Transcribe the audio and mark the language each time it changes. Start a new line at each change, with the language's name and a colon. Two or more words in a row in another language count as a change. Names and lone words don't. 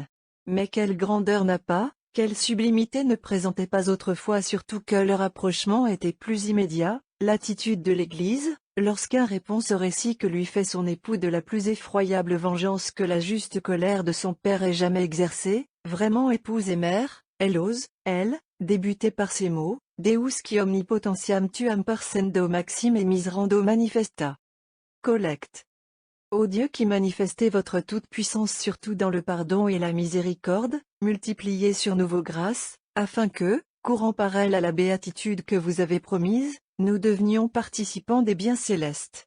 French: Mais quelle grandeur n'a pas, Quelle sublimité ne présentait pas autrefois, surtout que le rapprochement était plus immédiat, l'attitude de l'Église, lorsqu'un répond au récit que lui fait son époux de la plus effroyable vengeance que la juste colère de son père ait jamais exercée, vraiment épouse et mère, elle ose, elle, débuter par ces mots,
Latin: Deus qui omnipotentiam tuam persendo maxime et miserando manifesta.
French: Collecte. Ô Dieu qui manifestez votre toute-puissance surtout dans le pardon et la miséricorde, multipliez sur nous vos grâces, afin que, courant par elles à la béatitude que vous avez promise, nous devenions participants des biens célestes.